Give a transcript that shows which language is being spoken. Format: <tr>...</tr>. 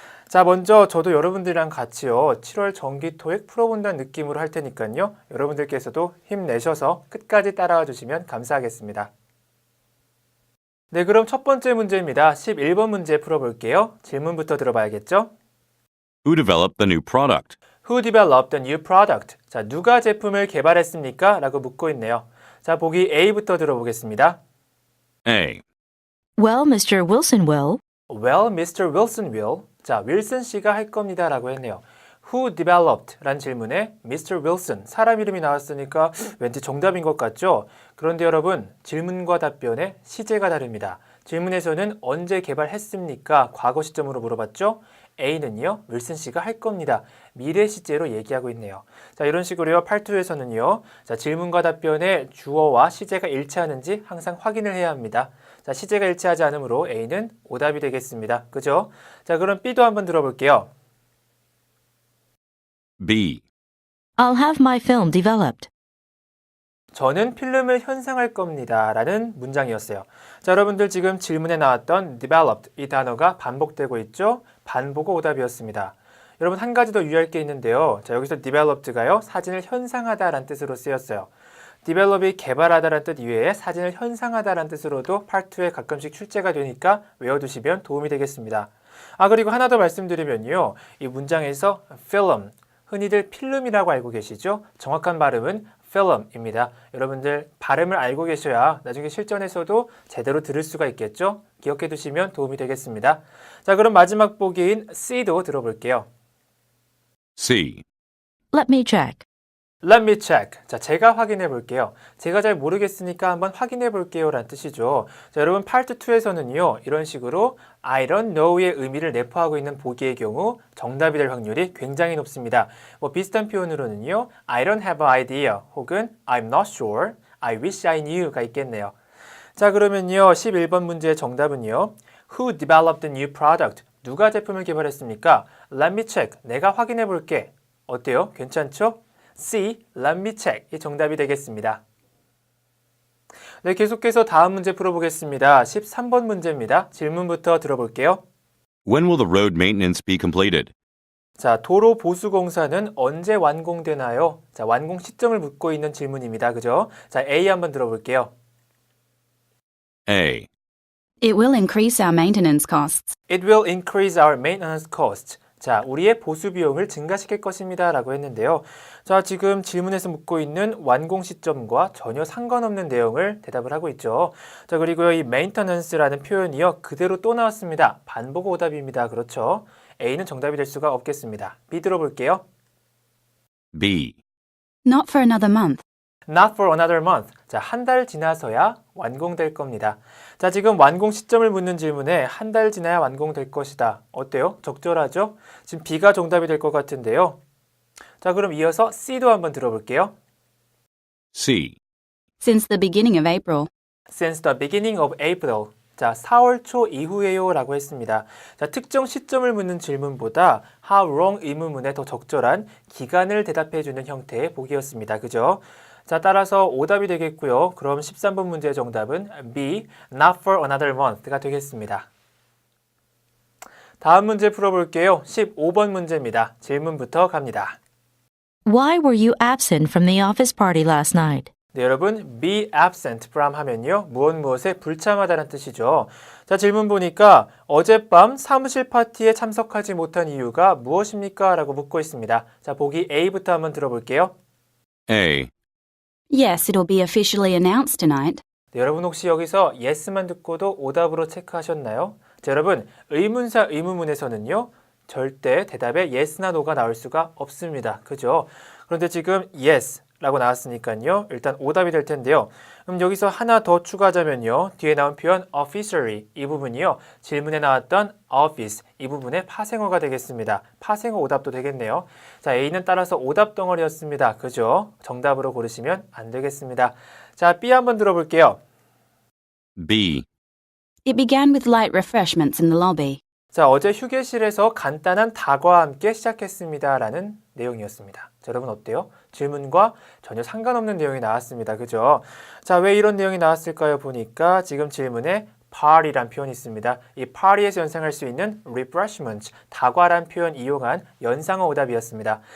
<ko>자, 먼저 저도 여러분들이랑 같이요, 7월 정기 토익 풀어본다는 느낌으로 할 테니까요, 여러분들께서도 힘내셔서 끝까지 따라와 주시면 감사하겠습니다. 네, 그럼 첫 번째 문제입니다. 11번 문제 풀어볼게요. 질문부터 들어봐야겠죠?</ko> <en>Who developed the new product? Who developed the new product?</en> <ko>자, 누가 제품을 개발했습니까? 라고 묻고 있네요. 자, 보기 A부터 들어보겠습니다.</ko> <en>A. Well, Mr. Wilson will. Well, Mr. Wilson will.</en> <ko>자, 윌슨 씨가 할 겁니다. 라고 했네요.</ko> <en>Who developed?</en> <ko>란 질문에 Mr. Wilson, 사람 이름이 나왔으니까 왠지 정답인 것 같죠? 그런데 여러분, 질문과 답변의 시제가 다릅니다. 질문에서는 언제 개발했습니까? 과거 시점으로 물어봤죠? A는요, 윌슨 씨가 할 겁니다. 미래 시제로 얘기하고 있네요. 자, 이런 식으로요, 팔2에서는요, 자, 질문과 답변의 주어와 시제가 일치하는지 항상 확인을 해야 합니다. 자, 시제가 일치하지 않으므로 A는 오답이 되겠습니다. 그죠? 자, 그럼 B도 한번 들어볼게요.</ko> <en>B. I'll have my film developed.</en> <ko>저는 필름을 현상할 겁니다. 라는 문장이었어요. 자, 여러분들 지금 질문에 나왔던 developed 이 단어가 반복되고 있죠? 반복어 오답이었습니다. 여러분 한 가지 더 유의할 게 있는데요. 자, 여기서 developed가요, 사진을 현상하다 라는 뜻으로 쓰였어요. develop이 개발하다 라는 뜻 이외에 사진을 현상하다 라는 뜻으로도 파트 2에 가끔씩 출제가 되니까 외워두시면 도움이 되겠습니다. 아, 그리고 하나 더 말씀드리면요. 이 문장에서 film, 흔히들 필름이라고 알고 계시죠? 정확한 발음은 film입니다. 여러분들 발음을 알고 계셔야 나중에 실전에서도 제대로 들을 수가 있겠죠? 기억해 두시면 도움이 되겠습니다. 자, 그럼 마지막 보기인 C도 들어볼게요.</ko> <en>C. Let me check. Let me check.</en> <ko>자, 제가 확인해 볼게요. 제가 잘 모르겠으니까 한번 확인해 볼게요 라는 뜻이죠. 자, 여러분 파트 2에서는요. 이런 식으로</ko> <en>I don't know</en> <ko>의 의미를 내포하고 있는 보기의 경우 정답이 될 확률이 굉장히 높습니다. 뭐 비슷한 표현으로는요.</ko> <en>I don't have an idea</en> <ko>혹은</ko> <en>I'm not sure, I wish I knew가</en> <ko>있겠네요. 자, 그러면요. 11번 문제의 정답은요.</ko> <en>Who developed the new product?</en> <ko>누가 제품을 개발했습니까?</ko> <en>Let me check.</en> <ko>내가 확인해 볼게. 어때요? 괜찮죠?</ko> <en>C, let me check.</en> <ko>이 정답이 되겠습니다. 네, 계속해서 다음 문제 풀어보겠습니다. 13번 문제입니다. 질문부터 들어볼게요.</ko> <en>When will the road maintenance be completed?</en> <ko>자, 도로 보수 공사는 언제 완공되나요? 자, 완공 시점을 묻고 있는 질문입니다. 그죠? 자, A 한번 들어볼게요.</ko> <en>A. It will increase our maintenance costs. It will increase our maintenance cost.</en> <ko>자, 우리의 보수 비용을 증가시킬 것입니다. 라고 했는데요. 자, 지금 질문에서 묻고 있는 완공 시점과 전혀 상관없는 내용을 대답을 하고 있죠. 자, 그리고요, 이 maintenance라는 표현이요, 그대로 또 나왔습니다. 반복 오답입니다. 그렇죠? A는 정답이 될 수가 없겠습니다. B 들어볼게요.</ko> <en>B. Not for another month. Not for another month.</en> <ko>자, 한 달 지나서야 완공될 겁니다. 자, 지금 완공 시점을 묻는 질문에 한 달 지나야 완공될 것이다. 어때요? 적절하죠? 지금 B가 정답이 될 것 같은데요. 자, 그럼 이어서 C도 한번 들어볼게요.</ko> <en>C. Since the beginning of April. Since the beginning of April.</en> <ko>자, 4월 초 이후에요 라고 했습니다. 자, 특정 시점을 묻는 질문보다 how long 의문문에 더 적절한 기간을 대답해주는 형태의 보기였습니다. 그죠? 자, 따라서 오답이 되겠고요. 그럼 13번 문제의 정답은 B,</ko> <en>not for another month</en> <ko>가 되겠습니다. 다음 문제 풀어볼게요. 15번 문제입니다. 질문부터 갑니다.</ko> <en>Why were you absent from the office party last night?</en> <ko>네, 여러분, be absent from 하면요. 무엇에 불참하다는 뜻이죠. 자, 질문 보니까 어젯밤 사무실 파티에 참석하지 못한 이유가 무엇입니까? 라고 묻고 있습니다. 자, 보기 A부터 한번 들어볼게요.</ko> <en>A. Yes, it'll be officially announced tonight.</en> <ko>네, 여러분 혹시 여기서 yes만 듣고도 오답으로 체크하셨나요? 자, 여러분, 의문사 의문문에서는요. 절대 대답에 yes나 no가 나올 수가 없습니다. 그죠? 그런데 지금 yes 라고 나왔으니까요. 일단 오답이 될 텐데요. 여기서 하나 더 추가하자면요. 뒤에 나온 표현 officially 이 부분이요. 질문에 나왔던 office 이 부분의 파생어가 되겠습니다. 파생어 오답도 되겠네요. 자, A는 따라서 오답 덩어리였습니다. 그죠? 정답으로 고르시면 안 되겠습니다. 자, B 한번 들어볼게요.</ko> <en>B. It began with light refreshments in the lobby.</en> <ko>자, 어제 휴게실에서 간단한 닭과 함께 시작했습니다. 라는 내용이었습니다. 자, 여러분 어때요? 질문과 전혀 상관없는 내용이 나왔습니다. 그죠? 자, 왜 이런 내용이 나왔을까요? 보니까 지금 질문에 party란 표현이 있습니다. 이 party에서 연상할 수 있는 refreshment, 다과란 표현 이용한 연상어 오답이었습니다.</ko>